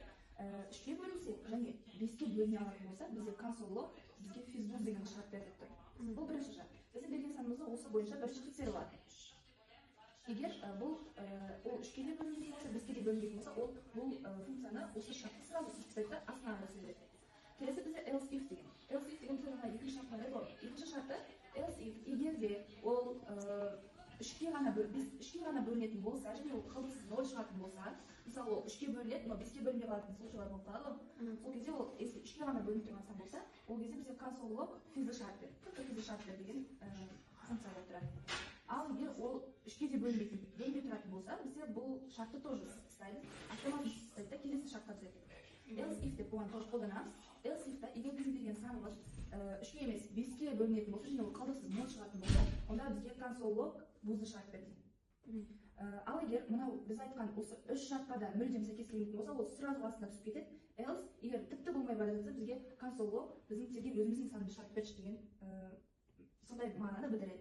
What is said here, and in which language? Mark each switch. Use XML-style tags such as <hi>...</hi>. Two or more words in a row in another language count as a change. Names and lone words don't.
<kk>3-ке бөлінсе және 5-ке бөліне алатын болса, бізде консоль бізге физбуз деген шарт беріп тұр. Бұл бірінші шарт. Біздің берген санымызды осы бойынша бірінші тексеріледі. Егер бұл 3-ке де бөлінбейтін болса, 5-ке де бөлінбейтін болса, ол бұл функцияны осы шартты сразу сайтта астына сөйлейді. Келесі бізде</kk> <en>else if</en> <kk>деген.</kk> <en>Else if</en> <kk>деген түріне екінші шарт бар еді. Екінші шарты</kk> <en>else if</en> <kk>егер де ол 3-ке ғана бөлінетін болса, және ол қалдықсыз 0 шығатын болса, мысалы ол 3-ке бөлінеді, но 5-ке бөлінбей қалатын случайлар болып қалады. Сол кезде ол если 3-ке ғана бөлініп тұрған сан болса, ол кезде бізде</kk> <en>console log</en> <kk>физді шарт бер, физді шарт бер деген функция болып тұрады. Ал егер ол 3-ке де бөлінбей тұратын болса, бізде бұл шартты</kk> <ru>тоже ставить, автоматически ставить,</ru> <kk>да келесі шартқа түседі.</kk> <en>Else if</en> <kk>деп оған тоже қолданамыз.</kk> <en>Else if</en> <kk>та егер біздің берген санымыз 3-ке емес 5-ке бөлінетін болса, және ол қалдықсыз 0 шығатын болса, онда бізге</kk> <en>console log</en> <kk>бузды шарт береді. Ал егер мынау біз айтқан осы 3 шартқа да мүлдем сәйкес келмейтін болса, ол сразу астына түсіп кетеді. Else егер тіпті болмай бара жатса, бізге</kk> <en>console log</en> <kk>біздің терген өзіміздің санды шарт берші деген сондай мағынаны білдіреді.</kk>